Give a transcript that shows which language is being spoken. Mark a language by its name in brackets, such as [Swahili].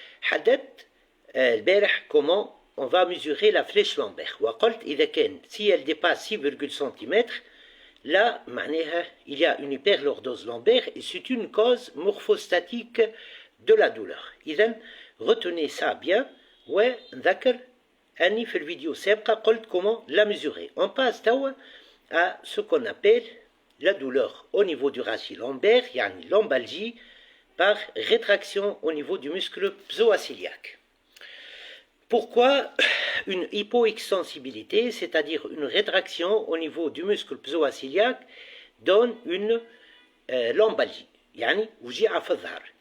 [French] حددت البارح comment on va mesurer la flèche lombaire. [Arabic] وقلت إذا كان [French] si elle dépasse 6 cm, là معناها il y a une hyperlordose lombaire et c'est une cause morphostatique de la douleur. إذا retenez ça bien. [Arabic] ونذكر أني في الفيديو السابقة قلت [French] comment la mesurer. On passe توا à ce qu'on appelle la douleur au niveau du rachis lombaire, يعني lombalgie par rétraction au niveau du muscle psoasiliaque. Pourquoi une hypoextensibilité, c'est-à-dire une rétraction au niveau du muscle psoasiliaque, donne une lombalgie, [Arabic] يعني وجيعة في الظهر?